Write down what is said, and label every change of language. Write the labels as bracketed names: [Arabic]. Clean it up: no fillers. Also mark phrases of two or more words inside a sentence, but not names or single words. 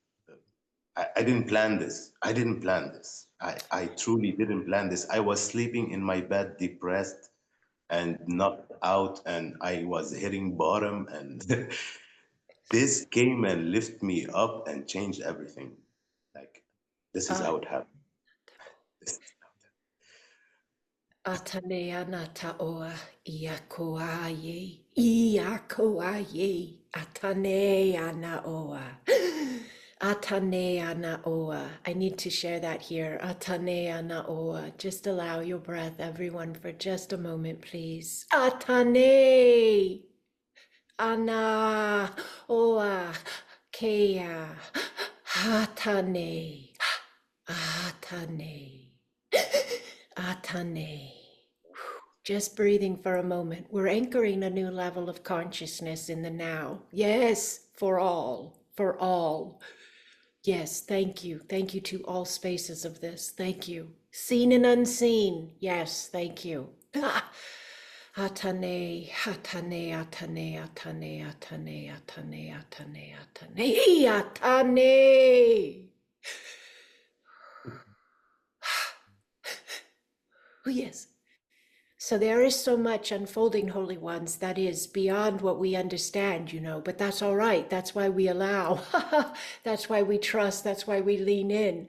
[English] I didn't plan this. I didn't plan this. I truly didn't plan this. I was sleeping in my bed, depressed and knocked out, and I was hitting bottom. And this came and lifted me up and changed everything. Like this is Uh, how it happened. This is how it Atanea nata oa ia koa ye, ia koa ye, atanea na oa. Atanea na oa. I need to share that here. Atanea na oa. Just allow your breath, everyone, for just a moment, please. Atane. Ana oa kea. Atane. Atane. Atane. Just breathing for a moment. We're anchoring a new level of consciousness in the now. Yes, for all, for all. Yes, thank you. Thank you to all spaces of this. Thank you. Seen and unseen. Yes, thank you. Ah. Atane, atane, atane, atane, atane, atane, atane, atane, atane. Oh, yes. So there is so much unfolding, holy ones, that is beyond what we understand, but that's all right. That's why we allow. That's why we trust. That's why we lean in.